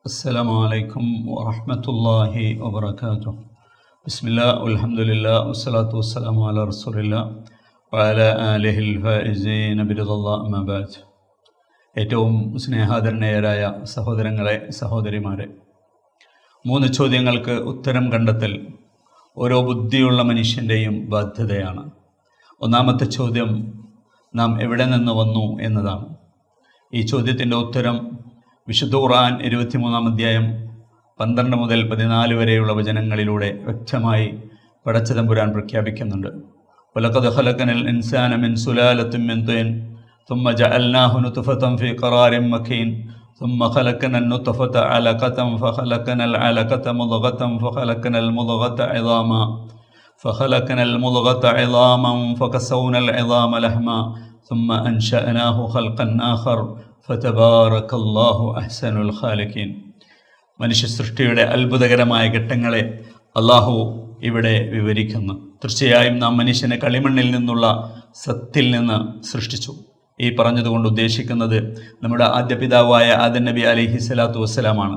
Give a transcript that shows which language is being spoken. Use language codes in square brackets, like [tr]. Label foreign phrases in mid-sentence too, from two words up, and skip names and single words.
[ar] السلام عليكم ورحمة الله وبركاته. بسم الله والحمد لله والصلاة والسلام على رسول الله وعلى آله الفائزين برضا الله أما بعد. [ml] ഏറ്റവും സ്നേഹാദരണീയരായ സഹോദരങ്ങളെ, സഹോദരിമാരെ, 3 ചോദ്യങ്ങൾക്ക് ഉത്തരം കണ്ടെത്തൽ ഓരോ ബുദ്ധിയുള്ള മനുഷ്യൻ്റെയും ബാധ്യതയാണ്. ഒന്നാമത്തെ ചോദ്യം, നാം എവിടെ നിന്ന് വന്നു എന്നതാണ്. ഈ ചോദ്യത്തിൻ്റെ ഉത്തരം വിശുദ്ധ ഖുർആൻ 23-ാം അധ്യായം 12 മുതൽ 14 വരെയുള്ള വചനങ്ങളിലൂടെ വ്യക്തമായി പടച്ചതമ്പുരാൻ പ്രഖ്യാപിക്കുന്നുണ്ട്. [ar] ولقد خلقنا الإنسان من سلالة من طين ثم جعلناه نطفة في قرار مكين ثم خلقنا النطفة علقة فخلقنا العلقة مضغة فخلقنا المضغة عظاما فكسونا العظام لحما ثم أنشأناه خلقا آخر فتبارك الله أحسن الخالقين. [ml] മനുഷ്യ സൃഷ്ടിയുടെ അത്ഭുതകരമായ ഘട്ടങ്ങളെ അള്ളാഹു ഇവിടെ വിവരിക്കുന്നു. തീർച്ചയായും നാം മനുഷ്യനെ കളിമണ്ണിൽ നിന്നുള്ള സത്തിൽ നിന്ന് സൃഷ്ടിച്ചു. ഈ പറഞ്ഞതുകൊണ്ട് ഉദ്ദേശിക്കുന്നത് നമ്മുടെ ആദ്യ പിതാവായ ആദം നബി [ar] عليه الصلاة [ml] വസ്സലാമാണ്.